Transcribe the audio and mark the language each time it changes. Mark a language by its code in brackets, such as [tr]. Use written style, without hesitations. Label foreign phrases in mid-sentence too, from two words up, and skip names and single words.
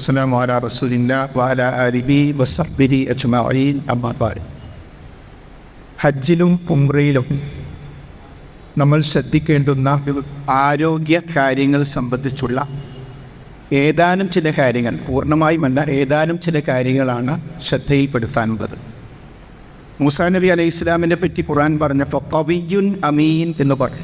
[ar] والسلام على رسول الله وعلى آله وصحبه أجمعين أما بعد. [ml] ഹജ്ജിലും ഉംറയിലും നമ്മൾ ശ്രദ്ധിക്കേണ്ടുന്ന ആരോഗ്യ കാര്യങ്ങൾ സംബന്ധിച്ചുള്ള ഏതാനും ചില കാര്യങ്ങൾ, പൂർണ്ണമായുമല്ല ഏതാനും ചില കാര്യങ്ങളാണ് ശ്രദ്ധയിൽപ്പെടുത്താനുള്ളത്. മൂസാ നബി അലൈഹി ഇസ്ലാമിനെ പറ്റി ഖുർആൻ പറഞ്ഞപ്പോൾ [ar] قوي أمين [ml] എന്ന് പറയും.